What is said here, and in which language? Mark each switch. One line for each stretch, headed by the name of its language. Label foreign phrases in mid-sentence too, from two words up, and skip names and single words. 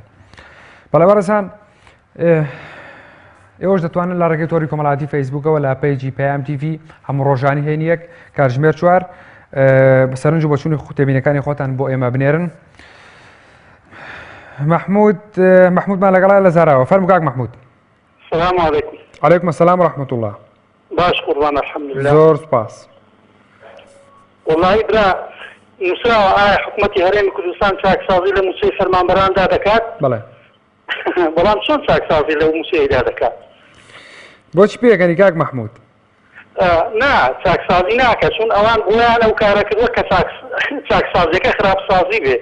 Central Kurdish: بەڵێ بەڕێزان ئێوەش دەتوانن لە ڕێگەی تۆری کۆمەڵاتی فەیسبوکەوە لە پەیجی پەیام تیڤ هەموو ڕۆژانی هێنیەک کاتژمێر 4 بەسەرنج و بەچوونی تێبینەکانی خۆتان بۆ ئێمە بنێرن. محمودمان لەگەڵا لە زاراوە. فەرموو کاک محمود.
Arabic: السلام عليكم. عليكم السلام ورحمة الله.
Central Kurdish: باش قربان
Arabic: الحمد لله.
Central Kurdish: زۆر سپاس. والله برا موسى حکوومەتی هەرێمی کوردستان چاکسازی لە موچەی فەرمانبەراندا دەکات. بەڵێ. بەڵام چۆن چاکسازی لەو موچەیەدا دەکات؟ بۆچی پێگەنی کاک محمود؟ نا چاکسازی ناکات چون ئەوان بۆیان ئەو کارە کردووە کە چاکسازیەکە خراپسازی بێ.